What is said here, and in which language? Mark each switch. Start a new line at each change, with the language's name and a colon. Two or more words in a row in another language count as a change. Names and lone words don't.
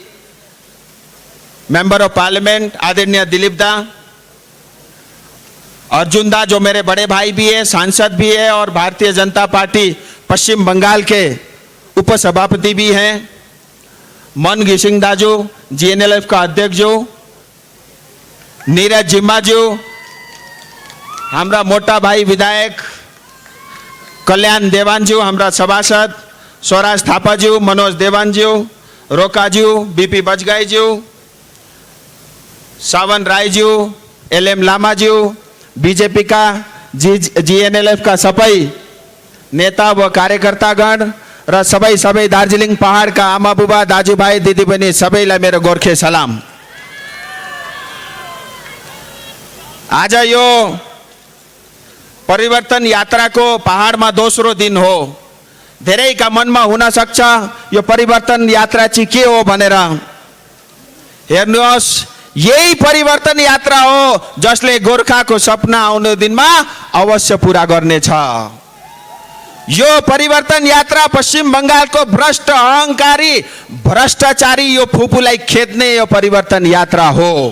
English: Member of Parliament
Hindi: आदरणीय दिलीप दा, अर्जुन दा जो मेरे बड़े भाई भी है, सांसद भी है और भारतीय जनता पार्टी पश्चिम बंगाल के उपसभापति भी हैं, मन घिसिंग दाजू जीएनएलएफ का अध्यक्ष जो, नीरज जिम्मा जो, हमारा मोटा भाई विधायक कल्याण देवानज्यू, हमारा सभासद स्वराज थापाज्यू, मनोज देवानज्यू, रोकाज्यू, बीपी बजगाईज्यू, सावन रायज्यू, एलएम लामाज्यू,
Nepali: बीजेपी का जीएनएलएफ का सबै नेता व कार्यकर्तागण र सबै दार्जिलिङ पहाड का आमा बुबा दाजुभाइ दिदीबहिनी सबैलाई मेरो गोर्खे सलाम। आज यो परिवर्तन यात्रा को पहाड़ में दोस्रो दिन हो। धेरै का मन में हुन सक्छ यो परिवर्तन यात्रा चाहिँ के हो भनेर। हेर्नुहोस् यही परिवर्तन यात्रा हो जसले गोर्खा को सपना आउने दिन में अवश्य पूरा गर्नेछ। यो परिवर्तन यात्रा पश्चिम बंगाल को भ्रष्ट अहंकारी भ्रष्टाचारी यो फुपूलाई खेद्ने यो परिवर्तन यात्रा हो।